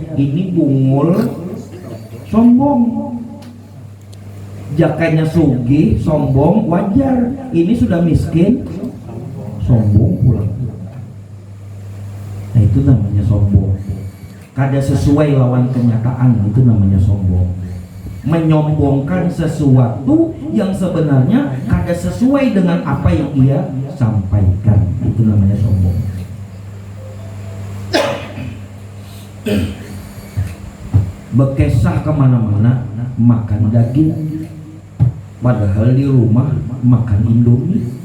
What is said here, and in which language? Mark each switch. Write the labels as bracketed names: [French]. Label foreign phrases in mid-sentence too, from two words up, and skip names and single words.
[Banjar] Ini bungul, sombong. Jakanya sugih, sombong wajar. Ini sudah miskin, sombong pulang. Nah itu namanya sombong. Kada sesuai lawan kenyataan, itu namanya sombong. [Indonesian] Menyombongkan sesuatu yang sebenarnya kada sesuai dengan apa yang ia sampaikan, itu namanya sombong. [Banjar] Bekesah kemana-mana makan daging, padahal di rumah makan Indomie.